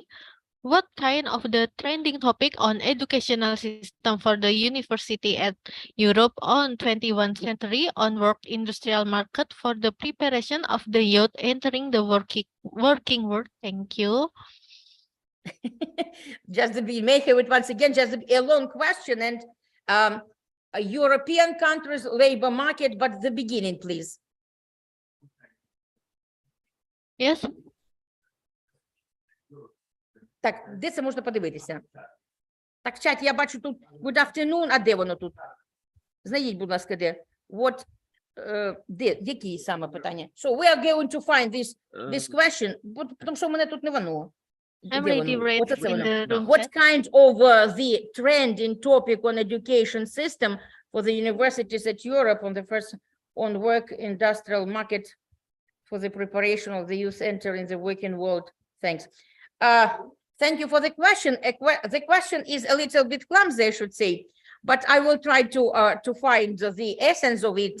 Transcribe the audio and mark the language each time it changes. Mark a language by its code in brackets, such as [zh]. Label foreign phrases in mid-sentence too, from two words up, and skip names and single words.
[en] What kind of the trending topic on educational system for the university at Europe on 21st century on work industrial market for the preparation of the youth entering the working world? Thank you. Just to be make it once again, just a long question, and a European countries labor market, but the beginning, please. Yes. [uk] Так, де це можна подивитися? Так, в чаті я бачу тут [en] good afternoon, [uk] а де воно тут? Знайдіть, будь ласка, де? What, де, які саме питання? [en] So we are going to find this question, [uk] тому що в мене тут не воно. [en] I'm ready [uk] Оце це [en] in [uk] воно. [en] the room What chat. kind of the trending topic on education system for the universities at Europe on work industrial market for the preparation of the youth entering the working world? Thanks. Thank you for the question. The question is a little bit clumsy, I should say, but I will try to find the essence of it.